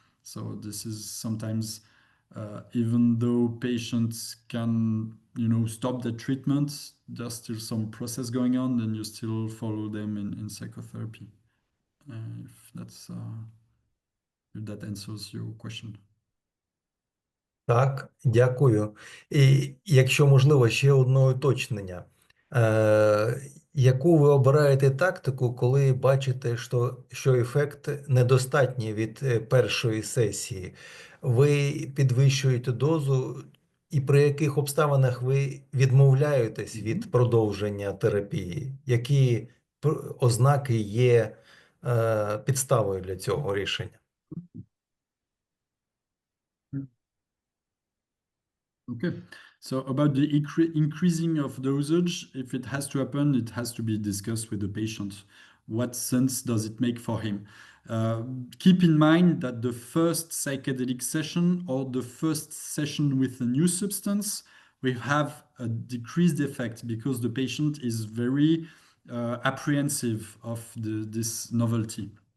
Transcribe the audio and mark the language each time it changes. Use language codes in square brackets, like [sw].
[en] So this is sometimes, even though patients can, stop the treatment, there's still some process going on, and you still follow them in psychotherapy. If that answers your question. [uk] Так, дякую. І якщо можливо, ще одне уточнення. Яку ви обираєте тактику, коли бачите, що ефект недостатній від першої сесії? Ви підвищуєте дозу, і при яких обставинах ви відмовляєтесь від продовження терапії? Які ознаки є підставою для цього рішення. [en] Okay, so about the increasing of dosage, if it has to happen, it has to be discussed with the patient. What sense does it make for him? Keep in mind that the first psychedelic session or the first session with a new substance will have a decreased effect because the patient is very apprehensive of this novelty.